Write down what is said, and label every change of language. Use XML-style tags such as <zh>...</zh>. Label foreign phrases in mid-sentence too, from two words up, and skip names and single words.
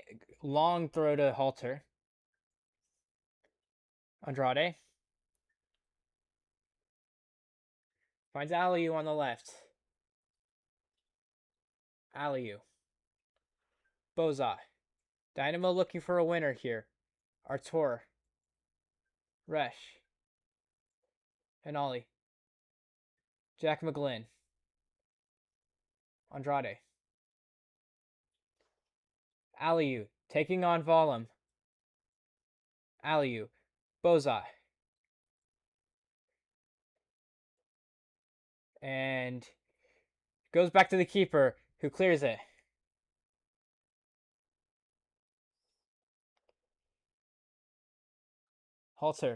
<en>Long throw to Halter. Andrade. Finds Aliu on the left. Aliu. Boza. Dynamo looking for a winner here. Artur. Resch. Anali. Jack McGlynn. Andrade. Aliu. Taking on Vollum. Aliu. Boza. And goes back to the keeper, who clears it. Halter.</en>